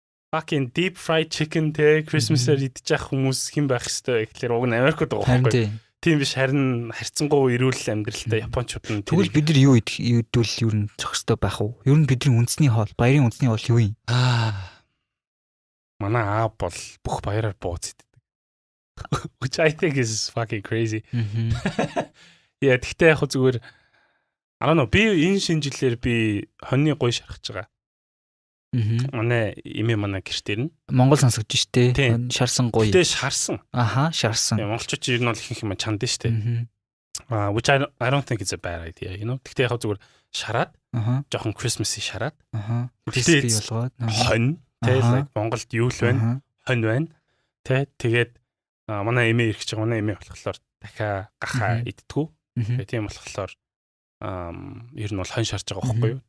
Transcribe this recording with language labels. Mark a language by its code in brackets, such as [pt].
[en] Fucking deep fried chicken [mn] те Christmas-аар идчих хүмүүс хэн байх хэвээр гэхэлэр уг нь Америкууд байгаа байхгүй. Тийм биш харин харьцангуй эрүүл амьдралтай Япончууд нь. Тэгвэл бид нар юу идвэл ер нь зохистой байх уу? Ер нь бидний үндэсний хоол, баярын үндэсний хоол юу юм? Манай аа бол бүх баяраар бууз иддэг. [en] Which I think is fucking crazy. [mn] Яа, тэгтээ яг зүгээр [en] I don't know, [mn] би энэ шинжилгээр би хоньны гоё шархаж байгаа. Манай манай гэртээр нь Монгол сонсогч штэ. Шарсан гоё. Тэгтээ шарсан. Аха, шарсан. Монголчууд ер нь бол ихэнх юм чанд штэ. [en] Which I don't think it's a bad idea, you know. [mn] Тэгтээ яг зүгээр шараад жоохон Christmas-ий шараад. Crispy болгоод. Хонь. Тэ like Монголд юу л байна? Хонь байна. Тэ тэгээд манай эмээ ирэх чинь манай эмээ болохоор дахиа гахаа идтгүү. Тийм болохоор ер нь бол хонь шарж байгаа байхгүй юу?